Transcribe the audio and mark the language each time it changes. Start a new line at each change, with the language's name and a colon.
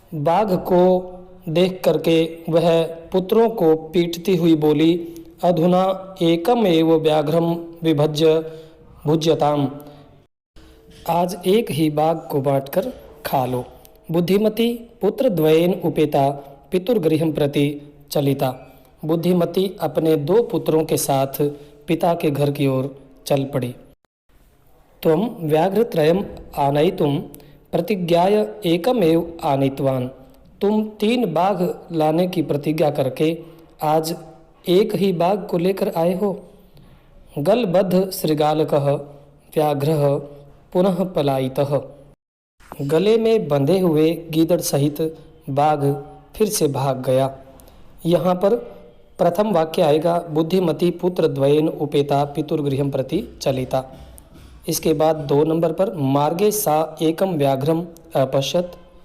Hindi: बाघ को देख करके वह पुत्रों को पीटती हुई बोली,
Sanskrit: अधुना एकम एव व्याघ्रम विभज्य भुज्यताम।
Hindi: आज एक ही बाघ को बांटकर खा लो।
Sanskrit: बुद्धिमती पुत्रद्वयेन उपेता पितुर्गृहं प्रति चलिता।
Hindi: बुद्धिमती अपने 2 पुत्रों के साथ पिता के घर की ओर चल पड़ी।
Sanskrit: त्वं व्याघ्रत्रयम् आनयितुं प्रतिज्ञाय एकमेव आनीतवान्।
Hindi: तुम 3 बाघ लाने की प्रतिज्ञा करके आज एक ही बाघ को लेकर आए हो।
Sanskrit: गलबद्ध श्रृगालकः व्याघ्रः पुनः पलायितः।
Hindi: गले में बंधे हुए गीदड़ सहित बाघ फिर से भाग गया। यहाँ पर प्रथम वाक्य आएगा
Sanskrit: बुद्धिमती पुत्र द्वयेन उपेता पितुर्गृहं प्रति चलिता।
Hindi: इसके बाद 2 नंबर पर
Sanskrit: मार्गे सा एकम व्याघ्रम अपश्यत।